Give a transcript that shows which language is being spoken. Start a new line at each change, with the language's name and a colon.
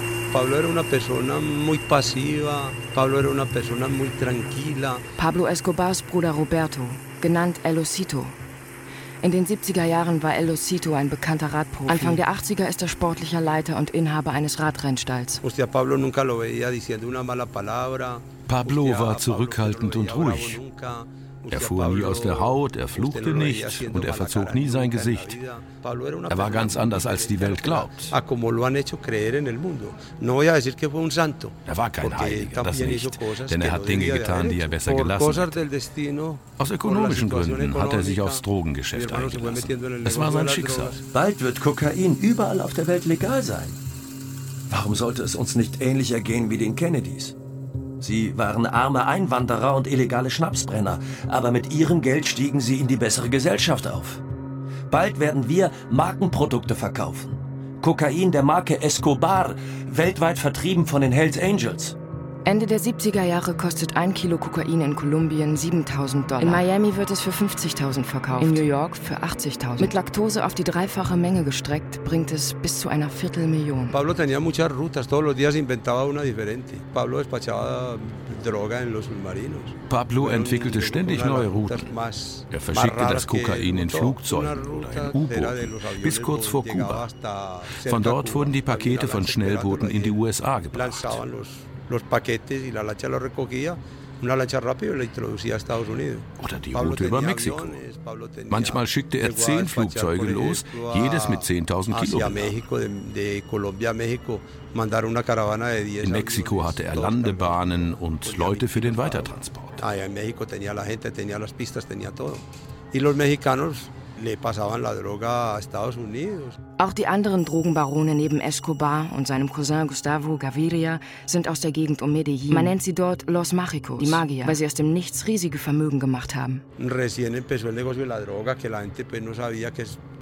Spanish: Pablo era una persona muy pasiva. Pablo era una persona muy tranquila.
German: Pablo Escobars Bruder Roberto, genannt El Osito. In den 70er Jahren war El Osito ein bekannter Radprofi. Anfang der 80er ist er sportlicher Leiter und Inhaber eines Radrennstalls.
Spanish: Hostia, Pablo nunca lo veía diciendo una mala palabra.
German: Pablo war zurückhaltend und ruhig. Er fuhr nie aus der Haut, er fluchte nicht und er verzog nie sein Gesicht. Er war ganz anders, als die Welt glaubt. Er war kein Heiliger, das nicht, denn er hat Dinge getan, die er besser gelassen hat. Aus ökonomischen Gründen hat er sich aufs Drogengeschäft eingelassen. Es war sein Schicksal. Bald wird Kokain überall auf der Welt legal sein. Warum sollte es uns nicht ähnlich ergehen wie den Kennedys? Sie waren arme Einwanderer und illegale Schnapsbrenner, aber mit ihrem Geld stiegen sie in die bessere Gesellschaft auf. Bald werden wir Markenprodukte verkaufen. Kokain der Marke Escobar, weltweit vertrieben von den Hells Angels. Ende der 70er Jahre kostet ein Kilo Kokain in Kolumbien 7.000 Dollar. In Miami wird es für 50.000 verkauft. In New York für 80.000. Mit Laktose auf die dreifache Menge gestreckt, bringt es bis zu einer Viertelmillion.
Spanish: Pablo tenía muchas rutas, todos los días inventaba una diferente. Pablo despachaba droga en los submarinos.
German: Pablo entwickelte ständig neue Routen. Er verschickte das Kokain in Flugzeugen oder in U-Booten, bis kurz vor Kuba. Von dort wurden die Pakete von Schnellbooten in die USA gebracht.
Spanish: Los paquetes y la lancha los recogía, una lancha rápido y la introducía a Estados Unidos.
German: Oder die Route über Mexiko. Manchmal schickte er 10 Flugzeuge los, jedes mit 10.000 Kilometer. In Mexiko hatte er Landebahnen und Leute für den Weitertransport.
Spanish: Ah, en México tenía la gente, tenía las pistas, tenía todo. Y los mexicanos le pasaban la droga a Estados Unidos.
German: Auch die anderen Drogenbarone neben Escobar und seinem Cousin Gustavo Gaviria sind aus der Gegend um Medellín. Man nennt sie dort Los Mágicos, die Magier, weil sie aus dem Nichts riesige Vermögen gemacht haben.
Spanish: Recién empezó el negocio de la droga, que la gente pues no sabía que es